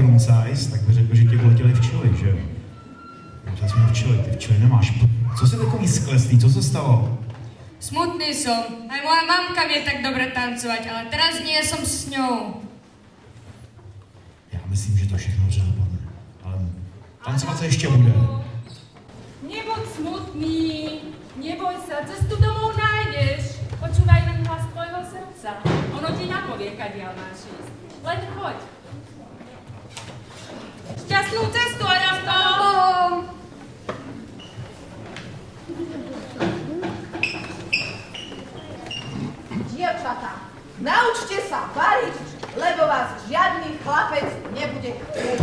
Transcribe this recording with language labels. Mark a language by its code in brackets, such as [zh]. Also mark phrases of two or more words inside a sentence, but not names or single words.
[cs] size, tak by řekl, že ti vletěli včely, že jo? Já jsme ty včely nemáš. Co se takový skleslý, co se stalo? [sk] Smutný som. Aj moja mamka vie tak dobre tancovať, ale teraz nie som s ňou. [cs] Já myslím, že to všechno dobře dopadne. Ale tancovat se ještě bude. [sk] Nebuď smutný, neboj sa, cestu domov nájdeš. Počúvaj len hlas tvojho srdca. Ono ti napovie, kadiaľ máš ísť. Len choď. Šťastnú cestu, Adamko! Dievčatá, naučte sa variť, lebo vás žiadny chlapec nebude chcieť.